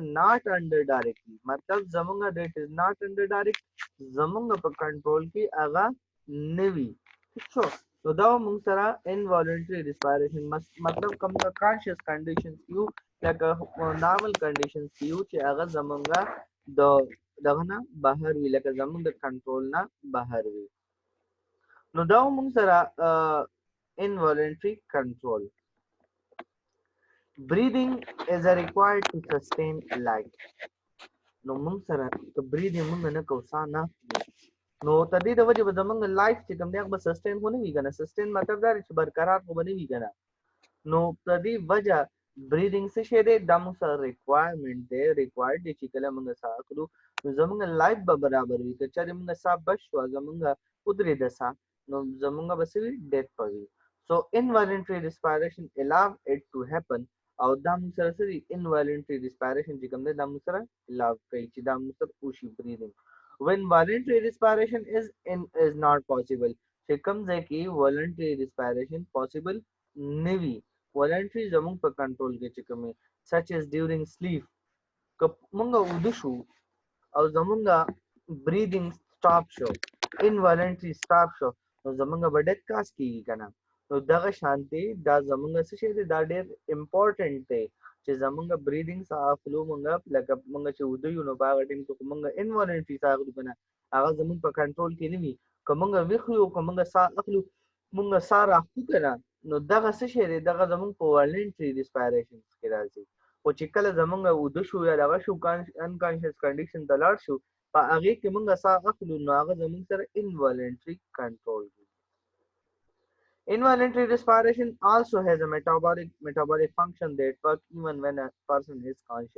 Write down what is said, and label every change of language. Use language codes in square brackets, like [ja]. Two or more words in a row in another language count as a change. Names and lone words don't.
[en] not under directly [ps] مطلب زموږ [en] that is not under direct [ps] زموږ په کنټرول کې هغه نه وي ٹھیک شو نو دا موږ سره [en] involuntary respiration [ps] مطلب کوم [en] conscious conditions [ps] یو لکه [en] normal conditions [ps] یو چې هغه زموږ د دغه نه بهر وي لکه زموږ د کنټرول نه بهر وي نو دا موږ سره [en] involuntary control. Breathing is required to sustain life. [ps] نو موږ سره که breathing موږ نه کوو ساه نه نو تر دې د وجې به زموږ لایف چې کوم دی هغه به سسټین خو نه وي که نه سسټین مطلب دا دی چې برقرار خو به نه وي که نه نو په دې وجه breathing څه شی دی دا موږ سره ریکوایرمنټ دی ریکوایرډ دی چې کله موږ ساه اخلو نو زموږ لایف به برابر وي که چېرې موږ ساه بس شوه زموږ ودرېده ساه نو زموږ به څه وي ډیث به وي [en] so involuntary respiration allow it to happen [ps] او دا موږ سره څه دي [en] involuntary respiration [ps] چې کوم دی دا موږ سره الاو کوي چې دا موږ سره وشي [en] breathing when voluntary respiration is not possible [ps] چې کوم ځای کې [en] voluntary respiration possible [ps] نه وي voluntary زموږ په کنټرول کې چې کوم [en] such as during sleep [ps] که موږ ویده شو او زموږ [en] breathing stop [ps] شو [en] involuntary stop [ps] شو نو زموږ به [en] death cause [ps] کېږي که نه نو دغه شانتې دا زموږ څه شی دی دا ډېر امپورټنټ دی چې زموږ بریدنګ ساه اخلو موږ لکه موږ چې ویده یو نو په هغه ټایم کې خو موږ انوالنټري ساه اخلو که نه هغه زموږ په کنټرول کې نه وي که موږ ویښ یو که موږ ساه اخلو موږ ساه راخلو که نه نو دغه څه شی دی دغه زموږ په [en] voluntary respiration [ps] کې راځي خو چې کله زموږ ویده شو یا دغه شو [en] unconscious condition [ps] ته لاړ شو په هغې کې موږ ساه اخلو نو هغه زموږ سره [en] involuntary control [ps] دی. [en] Involuntary respiration also has a metabolic function that works even when a person is conscious.